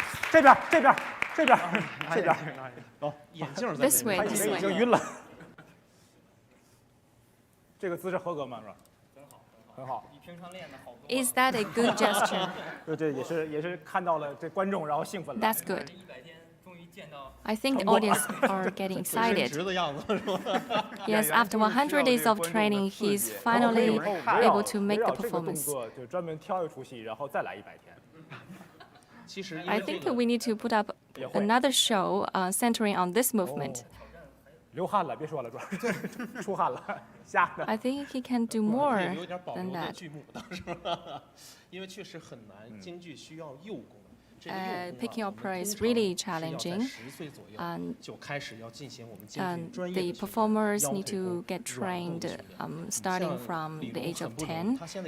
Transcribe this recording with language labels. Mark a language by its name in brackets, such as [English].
[Chinese] 这边，这边，这边，这边。哦，眼镜在 [English] This way, this way. [Chinese] 已经晕了。这个姿势合格吗？是吧？很好。你平常练的好多。 [English] Is that a good gesture? [Chinese] 这也是看到了这观众，然后兴奋了。 [English] That's good. I think the audience are getting excited. Yes, after 100 days of training, he's finally able to make the performance. [Chinese] 就专门挑一出戏，然后再来100天。 [English] I think we need to put up another show centering on this movement. [Chinese] 流汗了，别说了，主要是出汗了，吓的。 [English] I think he can do more than that. [Chinese] 因为确实很难，京剧需要幼功。 [English] Peking opera is really challenging, and the performers need to get trained starting from the age of 10.